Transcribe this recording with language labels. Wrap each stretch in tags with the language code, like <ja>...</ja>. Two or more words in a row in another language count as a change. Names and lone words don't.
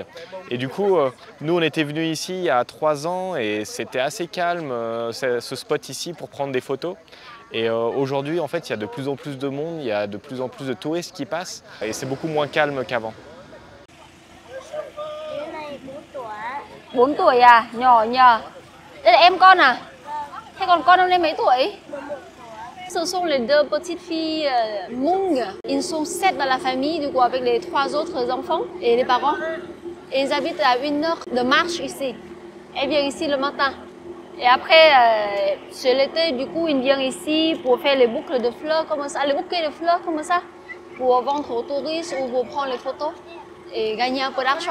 <fr>Et du coup, nous on était venus ici il y a 3 ans et c'était assez calme ce spot ici pour prendre des photos. Et aujourd'hui, en fait, il y a de plus en plus de monde, il y a de plus en plus de touristes qui passent et c'est beaucoup moins calme qu'avant.</fr> <vi>4 tuổi à, nhỏ nhờ. Đây là em con à? Thế còn con năm nay mấy tuổi?</vi> <fr>Ce sont les deux petites filles Hmong. Ils sont 7 dans la famille, du coup, avec les 3 autres enfants et les parents. Et ils habitent à 1 heure de marche ici. Elles viennent ici le matin. Et après, c'est l'été, du coup, ils viennent ici pour faire les boucles de fleurs comme ça, les bouquets de fleurs comme ça, pour vendre aux touristes ou pour prendre les photos et gagner un peu d'argent.</fr>